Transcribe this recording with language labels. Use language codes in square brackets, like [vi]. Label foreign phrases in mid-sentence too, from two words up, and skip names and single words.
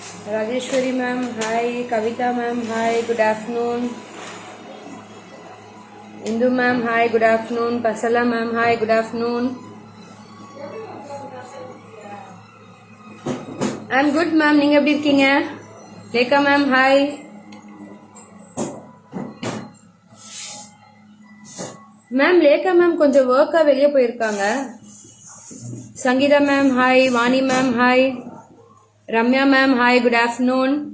[en] Rajeshwari ma'am, hi. Kavita ma'am, hi. Good afternoon. Indu ma'am, hi. Good afternoon. Pasala ma'am, hi. Good afternoon. I'm good ma'am. [ta] நீங்க எப்படி இருக்கீங்க? [en] லேகா ma'am, hi. [ta] மேம் லேகா மேம் கொஞ்சம் ஒர்க்கா வெளியே போயிருக்காங்க. [en] சங்கீதா ma'am, hi. வாணி ma'am, hi. ரம்யா ma'am, hi. Good afternoon.